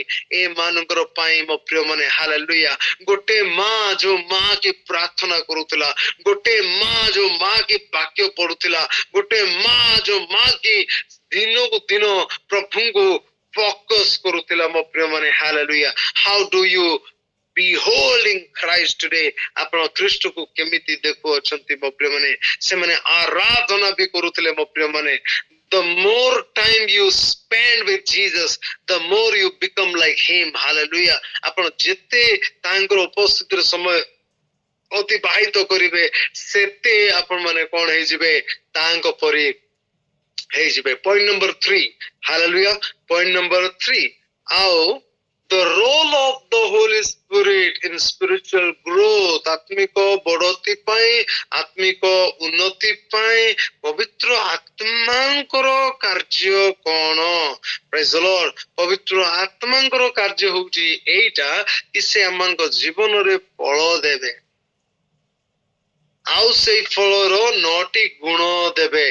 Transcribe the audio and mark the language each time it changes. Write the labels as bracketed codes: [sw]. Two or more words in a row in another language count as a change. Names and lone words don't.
[or] ଏମାନଙ୍କର ପାଇଁ ମୋ ପ୍ରିୟ ମାନେ। ହାଲେଲୁୟା। ଗୋଟେ ମା, ଯୋଉ ମା କି ପ୍ରାର୍ଥନା କରୁଥିଲା, ଗୋଟେ ମା ଯୋଉ ମା କି ବାକ୍ୟ ପଢୁଥିଲା, ଗୋଟେ ମା ଯୋଉ ମା କି ଦିନକୁ ଦିନ ପ୍ରଭୁଙ୍କୁ ଫୋକସ କରୁଥିଲା ମୋ ପ୍ରିୟ ମାନେ। [en] ହାଲେଲୁୟା। how do you beholding Christ today? [or] ଆପଣ ଖ୍ରୀଷ୍ଟକୁ କେମିତି ଦେଖୁଅଛନ୍ତି ମୋ ପ୍ରିୟ ମାନେ? ସେମାନେ ଆରାଧନା ବି କରୁଥିଲେ ମୋ ପ୍ରିୟ ମାନେ। [en] The more time you spend with Jesus, the more you become like him. Hallelujah. [or] ଆପଣ ଯେତେ ତାଙ୍କର ଉପସ୍ଥିତିରେ ସମୟ ଅତିବାହିତ କରିବେ, ସେତେ ଆପଣ ମାନେ କଣ ହେଇଯିବେ, ତାଙ୍କ ପରି ହେଇଯିବେ। ପଏଣ୍ଟ ନମ୍ବର 3, ହାଲେଲୁୟା। ପଏଣ୍ଟ ନମ୍ବର 3, ଆଉ [en] the role of the Holy Spirit in spiritual growth, [or] ଆତ୍ମିକ ବଢତି ପାଇଁ, ଆତ୍ମିକ ଉନ୍ନତି ପାଇଁ ପବିତ୍ର ଆତ୍ମାଙ୍କର କାର୍ଯ୍ୟ କଣ? [en] Praise the Lord. [or] ପବିତ୍ର ଆତ୍ମାଙ୍କର କାର୍ଯ୍ୟ ହଉଛି ଏଇଟା କି ସେ ଆମମାନଙ୍କ ଜୀବନରେ ଫଳ ଦେବେ, ଆଉ ସେଇ ଫଳର 9ଟି ଗୁଣ ଦେବେ।